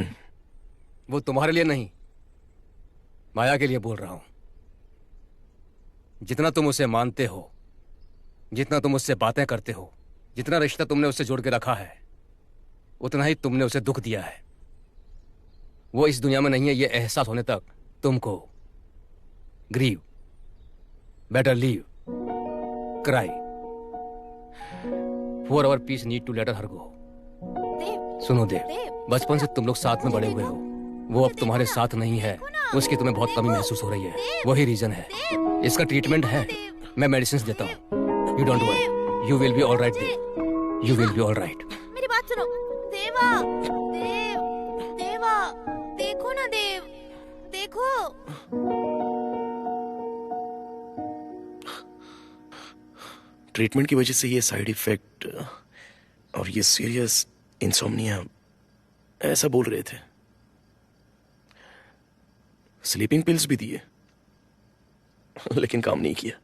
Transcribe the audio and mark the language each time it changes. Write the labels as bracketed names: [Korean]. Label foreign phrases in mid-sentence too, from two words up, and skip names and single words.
[Hindi] वो तुम्हारे लिए नहीं, माया के लिए बोल रहा हूं। जितना तुम उसे मानते हो, जितना तुम उससे बातें करते हो, जितना रिश्ता तुमने उससे जोड़ के रखा है, उतना ही तुमने उसे दुख दिया है। वो इस दुनिया में नहीं है, ये एहसास होने तक तुमको [English] grieve, better leave, cry, for our peace need to let her go. [Hindi] सुनो देव, बचपन से तुम लोग साथ में बड़े हुए हो। वो अब तुम्हारे साथ नहीं है, उसकी तुम्हें बहुत कमी महसूस हो रही है। वही रीजन है। इसका ट्रीटमेंट है, मैं मेडिसिन देता हूँ। [English] you don't worry, you will be all right Dev, you will be all right. [Hindi] मेरी बात सुनो। देवा, देव, देवा, देखो ना देव, देखो। ट्रीटमेंट की वजह से ये [English] side effect [Hindi] और ये [English] serious insomnia [Hindi] ऐसा बोल रहे थे। [English] sleeping pills [Hindi] भी दिए, लेकिन काम नहीं किया।